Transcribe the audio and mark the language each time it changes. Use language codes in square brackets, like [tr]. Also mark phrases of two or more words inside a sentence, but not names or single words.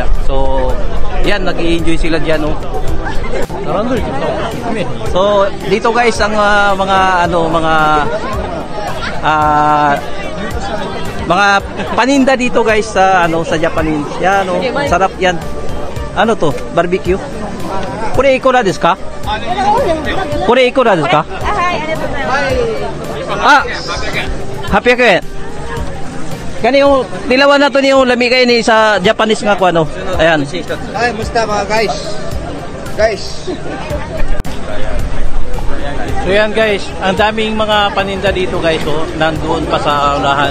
[tl] So yan, nag-i-enjoy sila diyan, oh. So dito guys ang mga paninda dito guys sa sa Japanese. Yan, oh, sarap yan. Ano to? Barbecue. [ja] これいくらですか? これいくらですか? Ah, 800 yen. [ceb] Kani yung nilawan na to ni yung lami kayo ni sa Japanese nga ko ano. [tl] Ayan. Ay, musta mga guys? Guys. So yan guys, ang daming mga paninda dito guys, oh, nandoon pa sa unahan.